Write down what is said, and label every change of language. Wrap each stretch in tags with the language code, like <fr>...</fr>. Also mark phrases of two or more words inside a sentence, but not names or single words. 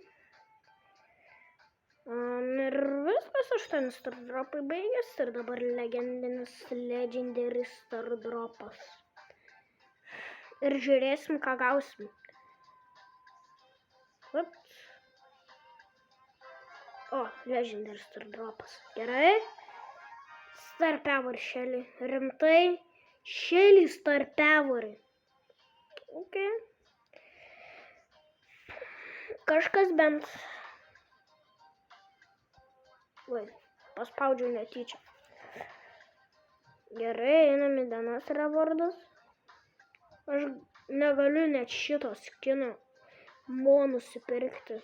<lt>Ir viskas, 8 star dropai baigės ir dabar legendinis</lt> <en>legendary star</en> <lt>dropas. Ir žiūrėsim, ką gausim. O,</lt> <en>legendary star</en> <lt>dropas. Gerai.</lt> <en>Star power Shelly. Rimtai. Shelly star power. Ok.</en> <lt>Kažkas bent. Vai, paspaudžiau netyčia. Gerai, einam į dienos rewardus. Aš negaliu net šito skino nusipirkti.</lt>